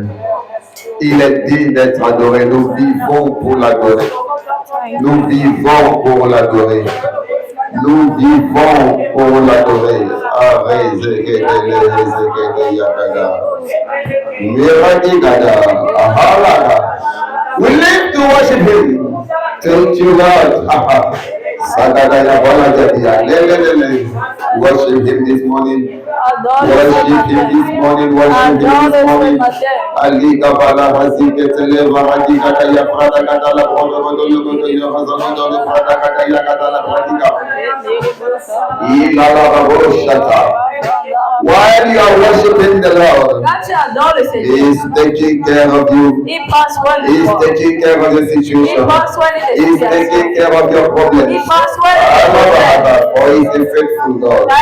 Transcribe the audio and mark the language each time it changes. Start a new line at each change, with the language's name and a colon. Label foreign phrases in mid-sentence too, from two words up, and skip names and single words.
French: Il est digne d'être adoré. Nous vivons pour l'adorer. Nous vivons pour l'adorer. Nous vivons pour l'adorer.
English: We live to worship Him. Thank you, Lord. Worship Him this morning. Worship Him this morning. Worship Him this morning. Ali Kabala Hazike Televa Hadika Kaya Prada Katala Pondo Godo Hazano Prada Kaya Katala Pradika. While you are worshiping the Lord, He is taking care of you. He is taking care of the situation. He is taking care of your problems. For He is a faithful God.